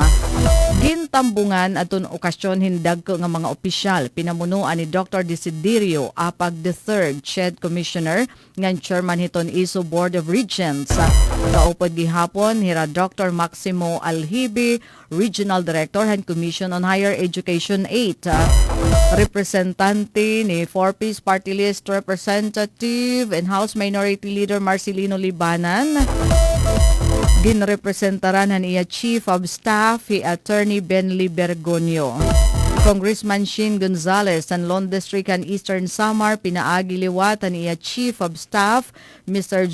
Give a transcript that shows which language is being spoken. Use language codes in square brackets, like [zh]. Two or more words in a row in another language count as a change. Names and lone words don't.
[war] Gintambungan aton okasyon hindag ko nga mga opisyal pinamunuan ni Dr. Desiderio Apag III, CHED Commissioner ngan chairman hiton ISO Board of Regents. Kaupod gihapon hira Dr. Maximo Alhibi, Regional Director and Commission on Higher Education 8. Representante ni 4-Piece Party List Representative and House Minority Leader Marcelino Libanan. Ginrepresentaran iya Chief of Staff hi Attorney Benly Bergonio. Congressman Shin Gonzales and Lone District and Eastern Samar pinaagi liwatan iya Chief of Staff Mr.